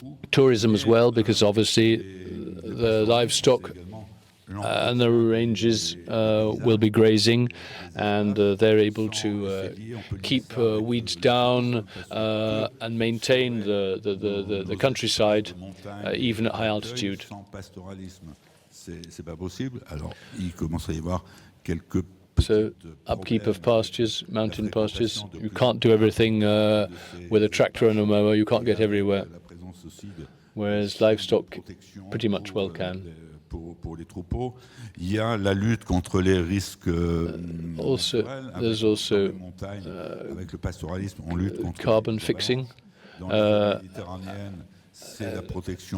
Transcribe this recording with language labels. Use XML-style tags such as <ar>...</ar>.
<en>Tourism as well, because obviously the livestock and the ranges will be grazing, and they're able to keep weeds down and maintain the countryside even at high altitude.</en> <fr>C'est pas possible. Alors, il commence à y avoir quelques</fr> <en>So upkeep of pastures, mountain pastures, you can't do everything with a tractor and a mower, you can't get everywhere. whereas livestock pretty much well can.</en> <fr>Pour les troupeaux, il y a la lutte contre les risques naturels,</fr> <en>there's also</en> <fr>avec le pastoralisme, on lutte contre</fr> <en>carbon fixing.</en> <fr>Dans les méditerranéennes, c'est la protection</fr>